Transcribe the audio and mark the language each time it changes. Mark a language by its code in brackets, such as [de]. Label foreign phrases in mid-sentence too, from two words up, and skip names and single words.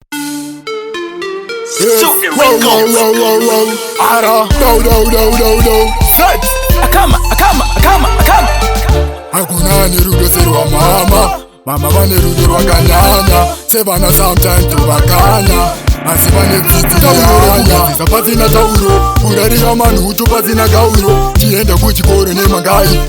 [en] Yes. Shoot the Wow, wow, records. wow, wow, wow. Ara. Dow, dow, dow, dow, dow. Set. [sn] Akama, akama, akama, akama. Hakuna ani rudo serwa mama. Mama vane rudo rwakanyanya. Sevana sometimes tuvakanya. Asi vane tsitsi tauro. Pasina tauro. Kurarira manhutu pasina gauro. Tiende kuchikoro nemangai.